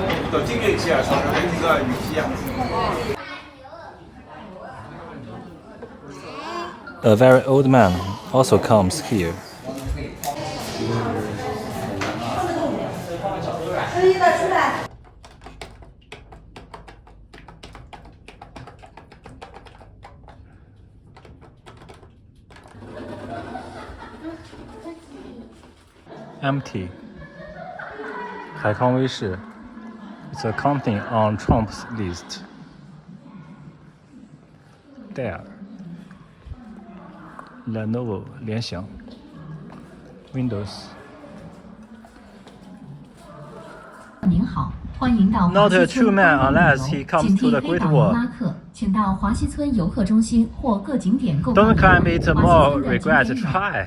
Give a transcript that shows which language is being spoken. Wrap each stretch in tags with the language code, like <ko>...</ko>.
<zh>到这个去啊，上面还有这个雨披啊。</zh> <en>A very old man also comes here. Empty. 海康威视 It's a company on Trump's list. There. Lenovo 联想 Windows.</en> <zh>您好，欢迎到</zh> <en>Not a true man unless he comes to the Great Wall.</en> <zh>请到华西村游客中心或各景点购买。</zh> <en>Don't climb it, more regret try.</en>